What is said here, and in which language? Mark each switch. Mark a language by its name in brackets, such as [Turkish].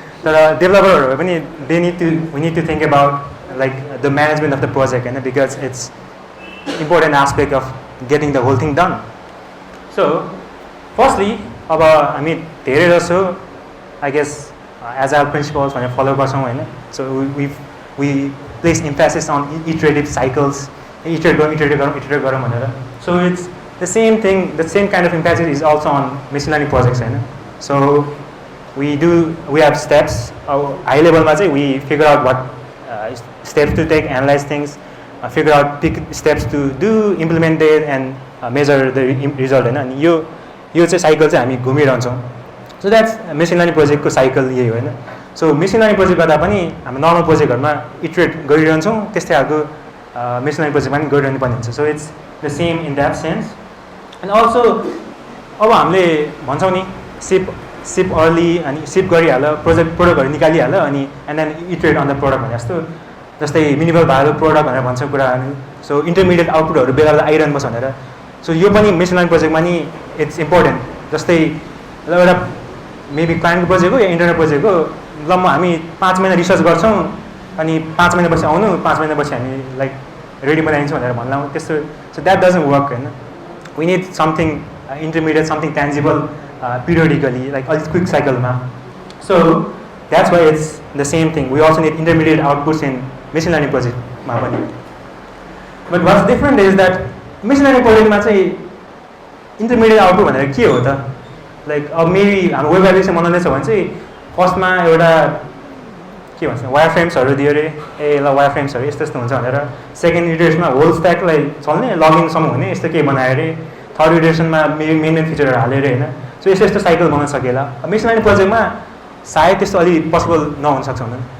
[English] तर डेभलपरहरू पनि we need to think about like the management of the project and because it's important aspect of getting the whole thing done. So firstly [Nepali] अब हामी धेरै जसो [English] I guess agile principles भनेर follow गर्छौं हैन. So we place emphasis on iterative cycles, iterate गरौँ भनेर. So it's the same thing, the same kind of emphasis is also on machine learning projects हैन. So we have steps. High level ma chai we figure out what steps to take, analyze things, figure out pick steps to do, implement it and measure the result हैन. [Nepali] अनि यो चाहिँ cycle चाहिँ हामी घुमिरहन्छौँ. [English] So that's machine learning project को cycle यही हो हैन. [Nepali] So machine learning project गर्दा पनि हामी normal projectहरुमा iterate गरिरहन्छौँ, त्यस्तै खालको machine learning project पनि गरिरहनु पर्ने हुन्छ. [English] So it's the same in that sense. [Nepali] And also अब हामीले भन्छौँ नि ship early अनि ship गरिहाल्यो, प्रोडक्टहरु निकालिहाल्यो अनि [English] and then iterate on the product [Nepali] भने जस्तो जस्तै minimal viable product भनेर भन्छ कुराहरु. So intermediate outputहरु बेला बेला आइरहनु पर्छ भनेर. [English] So यो पनि machine learning project मा नि it's important. [Nepali] जस्तै एउटा maybe client project हो या internal project हो, ल म हामी 5 महिना रिसर्च गर्छौं अनि 5 महिना पछि आउनु, 5 महिना पछि हामी लाइक रेडी बनाइदिन्छौं भनेर भन्ला त्यस्तो. [English] So that doesn't work हैन. We need something intermediate, something tangible periodically, like a quick cycle ma. So that's why it's the same thing. We also need intermediate outputs in machine learning project ma pani. But what's different is that machine learning project ma chai intermediate output भनेर के हो त? [Nepali] Like maybe हाम्रो web application बनाउँदै छ भने चाहिँ फर्स्टमा एउटा के भन्छ वायरफ्रेम्सहरु दियो रे, ए ल वायरफ्रेम्सहरु यस्तो यस्तो हुन्छ भनेर सेकेन्ड इटरेसनमा होल स्ट्याकलाई चल्ने लगिन सम्म हुने यस्तो के बनायो रे, थर्ड इटरेसनमा मेन फिचरहरु हाल्यो रे हैन. सो यस्तो यस्तो साइकल बनाउन सकेला. मेसिन लर्निङ प्रोजेक्टमा सायद त्यस्तो अलि पोसिबल नहुन सक्छ हुन.